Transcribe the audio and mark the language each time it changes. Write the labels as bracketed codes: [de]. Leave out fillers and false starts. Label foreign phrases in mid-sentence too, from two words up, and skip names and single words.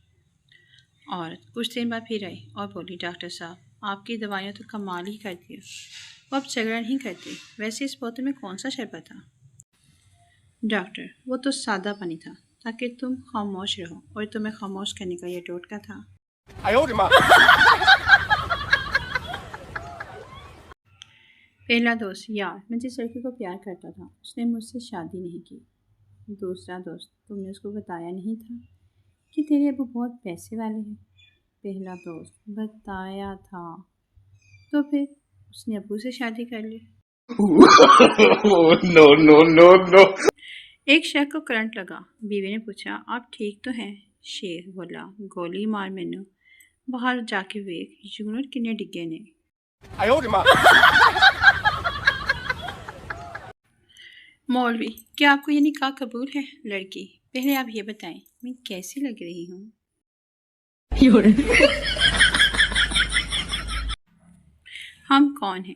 [hi] औरत कुछ दिन बाद फिर आई और बोली, डॉक्टर साहब आपकी दवाइयाँ तो कमाल ही करती है, वो अब झगड़ा नहीं करती। वैसे इस बोतल में कौन सा शरबत था? डॉक्टर वो तो सादा पानी था, ताकि तुम खामोश रहो, और तुम्हें खामोश करने का ये टोटका था। [zh] 哎呦我的妈！ [hi] पहला दोस्त, यार मैं जिस लड़की को प्यार करता था उसने मुझसे शादी नहीं की। दूसरा दोस्त, तुमने उसको बताया नहीं था कि तेरे अबू बहुत पैसे वाले हैं। पहला दोस्त, बताया था तो फिर उसने अबू से शादी कर ली। [en] no no no no [hi] एक शख्स को करंट लगा। बीवी ने पूछा, आप ठीक तो हैं? शेर बोला, [pa] ਗੋਲੀ ਮਾਰ ਮੈਨੂੰ, ਬਾਹਰ ਜਾ ਕੇ ਵੇਖ ਯੂਨਿਟ ਕਿੰਨੇ ਡਿੱਗੇ ਨੇ। [zh] 哎呦我的妈！ [hi] मौलवी, क्या आपको ये निकाह कबूल है? लड़की, पहले आप ये बताएं मैं कैसी लग रही हूँ? हम कौन हैं?